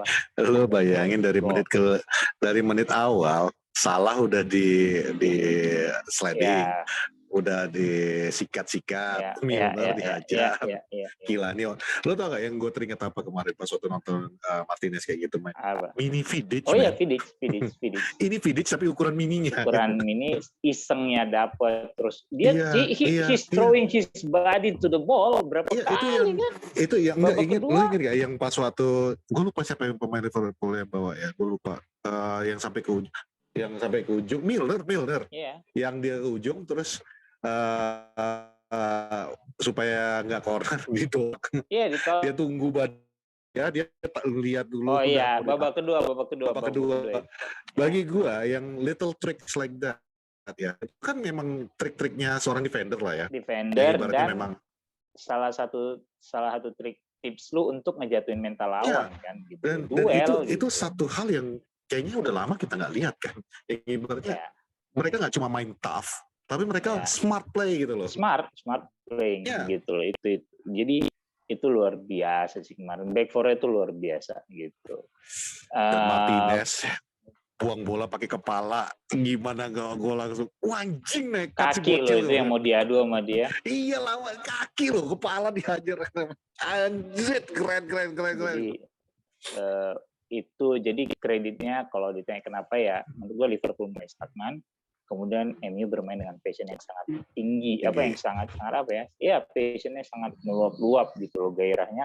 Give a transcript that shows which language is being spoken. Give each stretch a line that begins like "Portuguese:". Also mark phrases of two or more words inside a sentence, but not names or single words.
Indonesian: Lo bayangin dari menit awal Salah udah di sliding, udah disikat-sikat, Milner dihajar. Gila nih. Lo tau gak yang gue teringat apa kemarin pas waktu nonton Martinez kayak gitu main? Mini Vidic. Oh iya, Vidic. Ini Vidic tapi ukuran mininya. Ukuran mini, isengnya dapet. Terus dia
English: he's throwing his body to the ball
Indonesian: berapa kali kan? Itu yang lo inget gak yang pas waktu, gue lupa siapa yang pemain Liverpool yang bawa ya, gue lupa. Yang sampai ke ujung, Milner. Yang dia ke ujung terus supaya nggak corner gitu. Dia tunggu dia lihat dulu. Oh iya, babak kedua. Bagi gua yang
English: little tricks like that
Indonesian: ya, kan memang trik-triknya seorang defender lah ya. Defender dan memang salah satu trik tips lu untuk ngejatuhin mental lawan kan gitu. Dan itu satu hal yang kayaknya udah lama kita nggak lihat kan. Yang ibaratnya mereka nggak cuma main tough, tapi mereka
English: smart play
Indonesian: gitu loh. Smart playing gitu loh. Itu. Jadi itu luar biasa sih kemarin.
English: Back four
Indonesian: itu luar biasa gitu. Martinez buang bola pakai kepala, gimana gue langsung anjing nekat si bocil. Kaki loh itu yang mau diadu sama dia. Iya lawan kaki loh, kepala dihajar. Anjir, keren. Jadi, itu jadi kreditnya kalau ditanya kenapa ya, menurut gue Liverpool mulai stagnan, kemudian MU bermain dengan passion yang sangat tinggi, yang sangat passionnya sangat meluap-luap gitu loh, gairahnya.